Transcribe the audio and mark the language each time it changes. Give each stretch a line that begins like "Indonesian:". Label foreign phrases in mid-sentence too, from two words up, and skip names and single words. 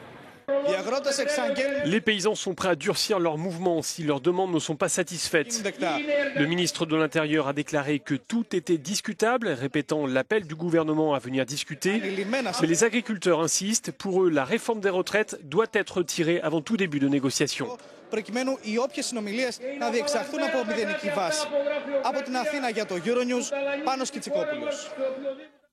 French: Les paysans sont prêts à durcir leur mouvement si leurs demandes ne sont pas satisfaites. Le ministre de l'Intérieur a déclaré que tout était discutable, répétant l'appel du gouvernement à venir discuter. Mais les agriculteurs insistent, pour eux, la réforme des retraites doit être retirée avant tout début de négociation.
Greek: Προκειμένου οι όποιες συνομιλίες να διεξαχθούν από μηδενική βάση. Από την Αθήνα για το Euronews, Πάνος Κιτσικόπουλος.